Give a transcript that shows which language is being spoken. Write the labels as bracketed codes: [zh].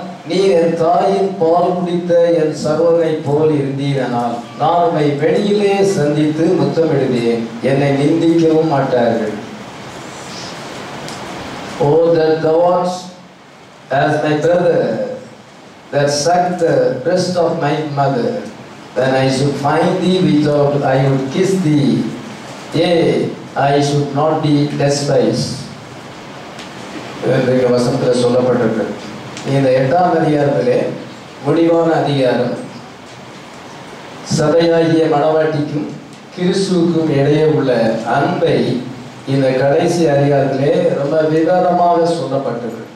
[ta] நீ என் தாயின் பால் குடித்த என் சகோதரனை போல் இருந்தீரானால் நான் உம்மை வெளியிலே சந்தித்து முத்தமிடுவேன். என்னை நிந்திக்கவும் மாட்டார்கள். [en] Oh, that thou art as my brother that sucked the breast of my mother, then I should find thee without I would kiss thee, yea, I should not be despised. [ta] இந்த வசனத்தில் சொல்லப்பட்டிருக்கு. இந்த 8ஆம் அதிகாரத்திலே முடிவான அதிகாரம் சபையாகிய மணவாட்டிக்கும் கிறிஸ்துவுக்கும் இடையே உள்ள அன்பை இந்த கடைசி அதிகாரத்திலே ரொம்ப விவரமாக சொல்லப்பட்டிருக்கு.